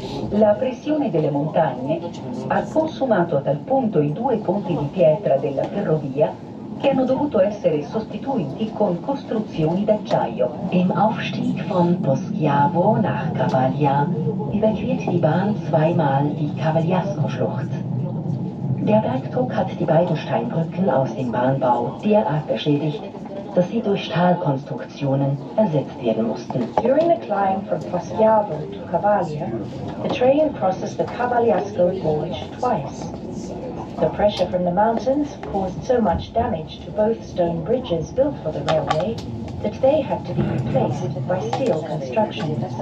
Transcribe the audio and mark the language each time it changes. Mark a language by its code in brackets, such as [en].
[it] La pressione delle montagne ha consumato a tal punto i 2 ponti di pietra della ferrovia che hanno dovuto essere sostituiti con costruzioni d'acciaio. [de] Im Aufstieg von Poschiavo nach Cavaglia überquert die Bahn zweimal die Cavagliasco-Schlucht. Der Bergdruck hat die beiden Steinbrücken aus dem Bahnbau derart beschädigt, dass sie durch Stahlkonstruktionen ersetzt werden mussten. [en] During the climb from Poschiavo to Cavaglia, the train crosses the Cavagliasco Gorge twice. The pressure from the mountains caused so much damage to both stone bridges built for the railway that they had to be replaced by steel construction.